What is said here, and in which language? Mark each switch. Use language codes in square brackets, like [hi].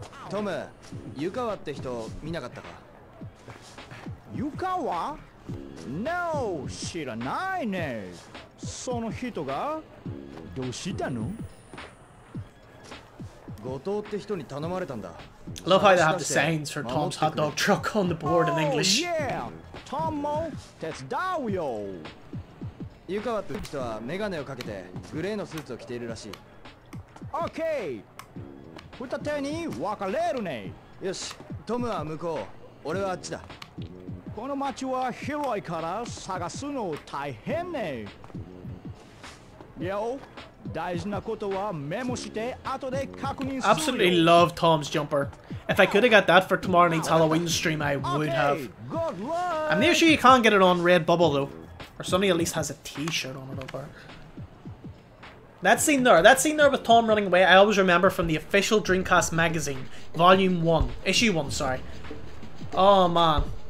[ja] Tom, Yukawa って人見なかったか? Yukawa? [en] No, [ja] 知らないね。その人がどうしたの? 後藤って人に頼まれたんだ。 [en] I love how they have the signs for Tom's hot dog truck on the board in English. Oh yeah, [ja] Tom も手伝うよ。 Yukawa って人はメガネをかけてグレーのスーツを着ているらしい。 OK。 二手に分かれるね。よし、トムは向こう、俺はあっちだ。この街は広いから探すの大変ね。よ、大事なことはメモして後で確認するよ。 [en] Absolutely love Tom's jumper. If I could have got that for tomorrow night's Halloween stream, I would have. I'm near sure you can't get it on Redbubble though. Or somebody at least has a t-shirt on it over. That scene there with Tom running away, I always remember from the official Dreamcast magazine, Volume 1, Issue 1, sorry. Oh man.